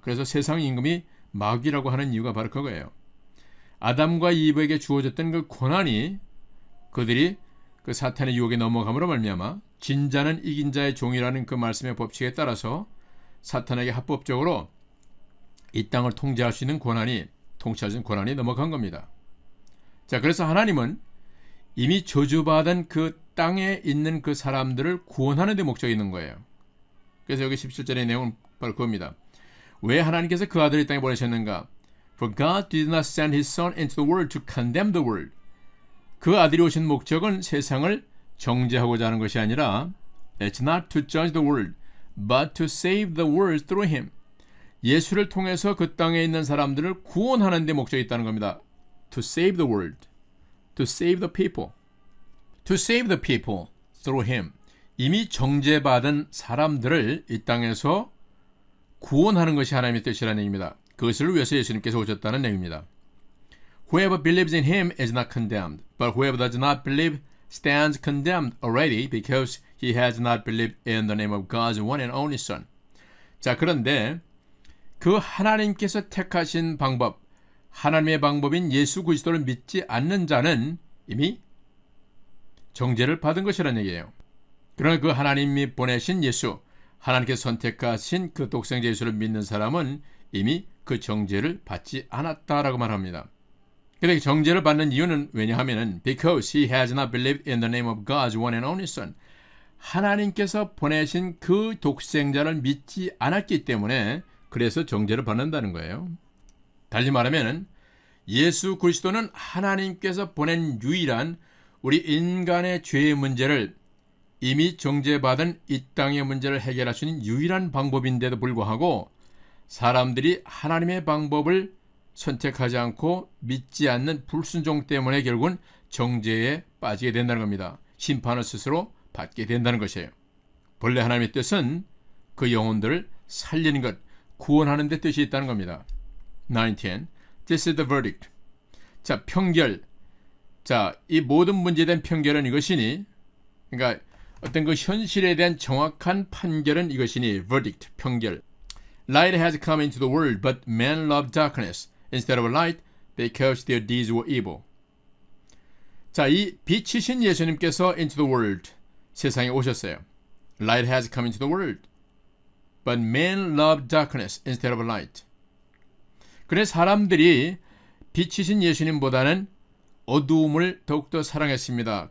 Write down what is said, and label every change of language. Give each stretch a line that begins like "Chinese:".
Korean: 그래서 세상 임금이 마귀라고 하는 이유가 바로 그거예요. 아담과 이브에게 주어졌던 그 권한이 그들이 그 사탄의 유혹에 넘어감으로 말미암아 진자는 이긴 자의 종이라는 그 말씀의 법칙에 따라서 사탄에게 합법적으로 이 땅을 통제할 수 있는 권한이 통치할 수 있는 권한이 넘어간 겁니다. 자, 그래서 하나님은 이미 저주받은 그 땅에 있는 그 사람들을 구원하는 데 목적이 있는 거예요. 그래서 여기 17절의 내용은 바로 그겁니다. 왜 하나님께서 그 아들을 이 땅에 보내셨는가?
English: For God did not send his Son into the world to condemn the world.
Korean: 그 아들이 오신 목적은 세상을 정죄하고자 하는 것이 아니라
English: It's not to judge the world, but to save the world through him.
Korean: 예수를 통해서 그 땅에 있는 사람들을 구원하는 데 목적이 있다는 겁니다.
English: To save the world. To save the people. To save the people through him.
Korean: 이미 정죄받은 사람들을 이 땅에서 구원하는 것이 하나님의 뜻이라는 얘기입니다. 그것을 위해서 예수님께서 오셨다는 얘기입니다.
English: Whoever believes in him is not condemned, but whoever does not believe stands condemned already because he has not believed in the name of God's one and only Son.
Korean: 자, 그런데 그 하나님께서 택하신 방법, 하나님의 방법인 예수 그리스도를 믿지 않는 자는 이미 정죄를 받은 것이라는 얘기예요. 그러나 그 하나님이 보내신 예수, 하나님께서 선택하신 그 독생자 예수를 믿는 사람은 이미 그 정죄를 받지 않았다라고 말합니다. 그런데 정죄를 받는 이유는 왜냐하면
English: because he has not believed in the name of God's one and only Son.
Korean: 하나님께서 보내신 그 독생자를 믿지 않았기 때문에 그래서 정죄를 받는다는 거예요. 달리 말하면 예수 그리스도는 하나님께서 보낸 유일한 우리 인간의 죄의 문제를 이미 정죄받은 이 땅의 문제를 해결할 수 있는 유일한 방법인데도 불구하고 사람들이 하나님의 방법을 선택하지 않고 믿지 않는 불순종 때문에 결국은 정죄에 빠지게 된다는 겁니다. 심판을 스스로 받게 된다는 것이에요. 본래 하나님의 뜻은 그 영혼들을 살리는 것, 구원하는 데 뜻이 있다는 겁니다.
English: 19. This is the verdict.
Korean: 자, 평결. 자, 이 모든 문제에 대한 평결은 이것이니, 그러니까 어떤 그 현실에 대한 정확한 판결은 이것이니, verdict, 평결.
English: Light has come into the world, but men love darkness instead of light because their deeds were evil.
Korean: 자, 이 빛이신 예수님께서
English: into the world,
Korean: 세상에 오셨어요.
English: Light has come into the world, but men love darkness instead of light.
Korean: 그래 사람들이 빛이신 예수님보다는 어두움을 더욱더 사랑했습니다.